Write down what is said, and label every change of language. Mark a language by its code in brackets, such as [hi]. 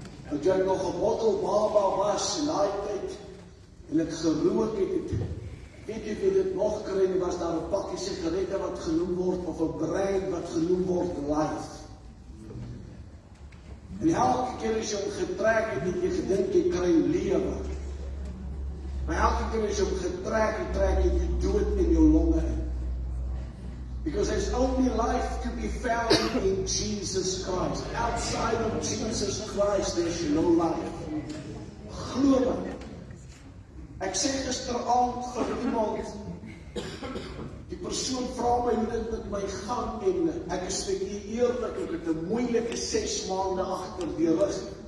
[af] En toe ek nog 'n bottelbaba was in daai tyd, en ek gerook het, weet jy wie dit nog kry, nie, was daar 'n pakkie sigarette wat genoem word, of 'n brein wat genoem word Life. En elke keer as jy hom getrek het, het jy gedink jy kry lewe. Maar elke keer as jy hom getrek het, trek jy die dood in jou longe in. [en] Because there's only life to be found in Jesus Christ. Outside of Jesus Christ, there's no life. [af] Glo my. Ek sê gisteraand vir iemand, die persoon vra my hoe dit met my gaan, en ek is vir u eerlik, ek het 'n moeilike 6 maande agter die rug.